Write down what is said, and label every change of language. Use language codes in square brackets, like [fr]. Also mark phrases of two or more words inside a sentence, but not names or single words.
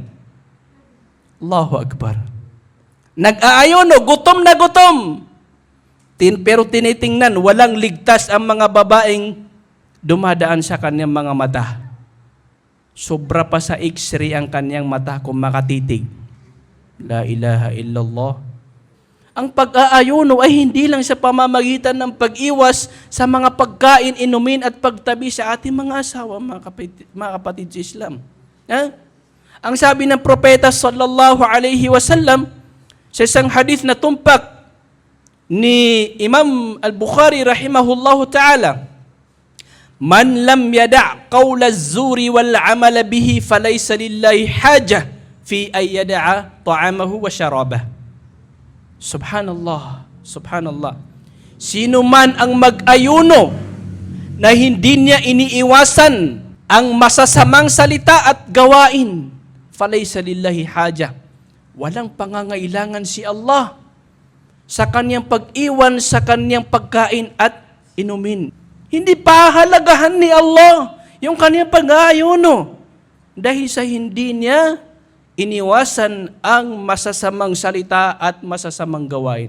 [ar] الله أكبر. [tl] Nag-aayuno, gutom na gutom. Pero tinitingnan, walang ligtas ang mga babaeng dumadaan sa kanyang mga mata. Sobra pa sa X-ray ang kanyang mata kung makatitig. [ar] لا إله إلا الله. [tl] Ang pag-aayuno ay hindi lang sa pamamagitan ng pag-iwas sa mga pagkain, inumin at pagtabi sa ating mga asawa, mga kapatid sa Islam. Ang sabi ng propeta [ar] صلى الله عليه وسلم [tl] sa isang hadith na tumpak ni Imam Al-Bukhari [ar] رحمه الله تعالى, من لم يدع قول الزور والعمل به فليس لله حاجة في أن يدع طعامه وشرابه. سبحان الله، سبحان الله. [tl] Sino man ang mag-ayuno na hindi niya iniiwasan ang masasamang salita at gawain, [ar] فليس لله حاجة. [tl] Walang pangangailangan si Allah sa kanyang pag-iwan sa kanyang pagkain at inumin. Hindi pahalagahan ni Allah yung kanyang pag-ayuno dahil sa hindi niya iniwasan ang masasamang salita at masasamang gawain.